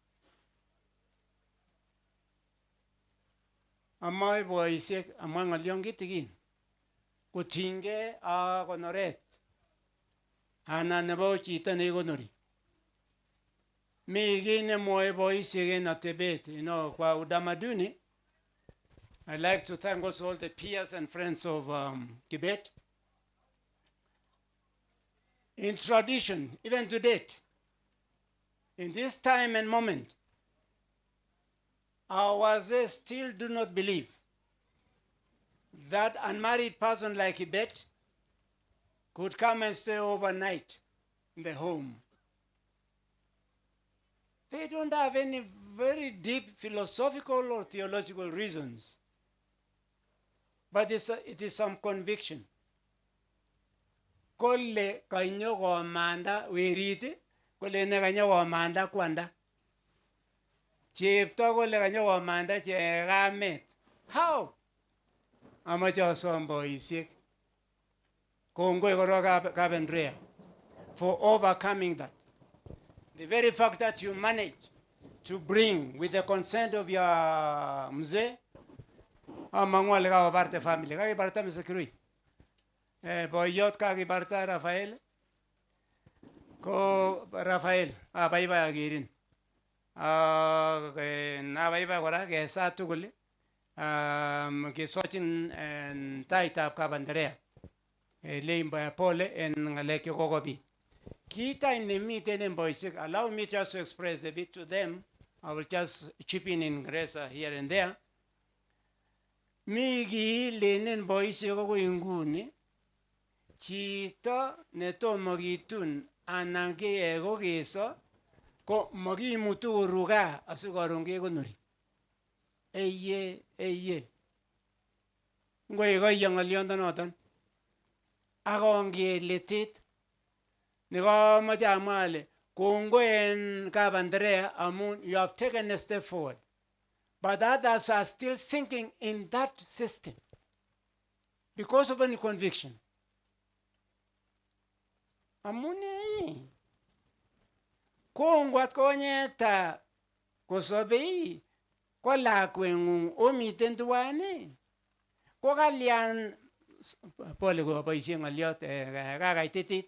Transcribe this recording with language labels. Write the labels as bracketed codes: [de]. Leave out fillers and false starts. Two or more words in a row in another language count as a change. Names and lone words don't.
[kln] Amai boisiek amang ng'olyon kitigin kotinygei ak konoret anan nebo chito nekonori. Mi kiy nemwoe boisiek en atebet, [sw] kwa utamaduni. [en] I'd like to thank also all the peers and friends of KIbet. In tradition, even to date, in this time and moment, our wazee still do not believe that unmarried person like KIbet could come and stay overnight in the home. They don't have any very deep philosophical or theological reasons. But it is some conviction. [kln] Kolle kanyo komanda weriti, kolle ne kanyo komanda kwanda. Chepto kolle kanyo komanda chekamet. How? Amache asom boisiek. Kongoi korok Kabendrea [en] for overcoming that. The very fact that you managed to bring, with the consent of your mzee, [kln] amangwale ka parte family, ka ibarta msekirui. Boyot ka ibarta Rafael, ko Rafael, baiba agirin. Na baiba kora ke sa tuguli, ke sochin taitab Kabendrea. Leimba pole en ngalek yo kokobi. [en] Kita in the meeting and boisiek, allow me just to express a bit to them. I will just chip in grace here and there. [kln] Migi lenen boisiek ko inguni chito netomo kitun anan keyeko keso ko makimutu koruga asikoron kekonori. Eye. Ngoi koyo ng'oliondonoton akonge letit nikomoche amwa ale kongoi en Kabendrea amun [en] you have taken a step forward. But others are still sinking in that system because of any conviction. [kln] Amune kongwat konyeta kosobei ko lakweng'ung omiten tuwan ko kalyan pole ko boisien ng'olyot kakaititit.